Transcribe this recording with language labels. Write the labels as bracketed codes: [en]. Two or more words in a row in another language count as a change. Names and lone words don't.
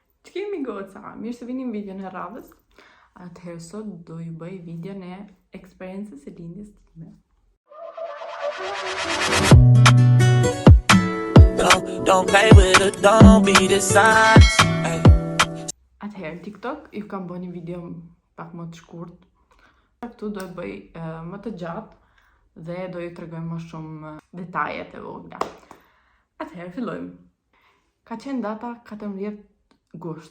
[sq] Që kemi goca, mirë se vini në videon e radhës. Atëherë sot do ju bëj videon e eksperiencës e lindjes time. [en] Don't play with it, don't be dishonest. [sq] Atëherë në TikTok ju kam bërë një video pak më të shkurt. Këtu do e bëj më të gjatë dhe do ju tregoj më shumë detajet e vogla. Atëherë fillojmë. Ka qenë data 14 gusht.